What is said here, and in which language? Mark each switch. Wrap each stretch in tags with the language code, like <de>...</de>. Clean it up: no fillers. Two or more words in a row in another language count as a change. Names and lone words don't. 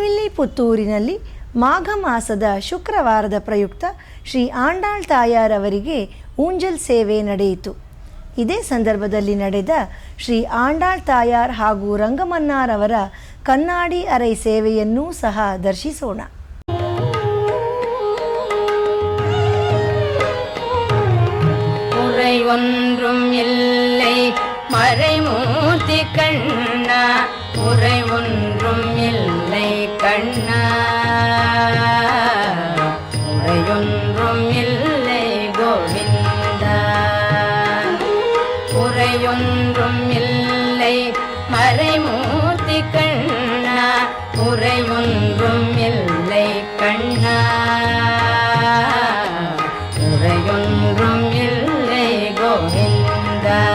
<kn>ಪುತ್ತೂರಿನಲ್ಲಿ ಮಾಘ ಮಾಸದ ಶುಕ್ರವಾರದ ಪ್ರಯುಕ್ತ ಶ್ರೀ ಆಂಡಾಳ್ ತಾಯಾರವರಿಗೆ ಊಂಜಲ್ ಸೇವೆ ನಡೆಯಿತು. ಇದೇ ಸಂದರ್ಭದಲ್ಲಿ ನಡೆದ ಶ್ರೀ ಆಂಡಾಳ್ ತಾಯಾರ್ ಹಾಗೂ ರಂಗಮನ್ನಾರ್ ಅವರ ಕನ್ನಾಡಿ ಅರೈ ಸೇವೆಯನ್ನೂ ಸಹ ದರ್ಶಿಸೋಣ.</kn> <ta>ஒன்றும் இல்லை மறைமூர்த்தி கண்ணா, உரை ஒன்றும் இல்லை கண்ணா, உரையொன்றும் இல்லை கோவிந்தா, உரையொன்றும் இல்லை மறைமூர்த்தி கண்ணா, உரை ஒன்றும் இல்லை கண்ணா, உரையொன்றும் இல்லை கோவிந்தா.</ta>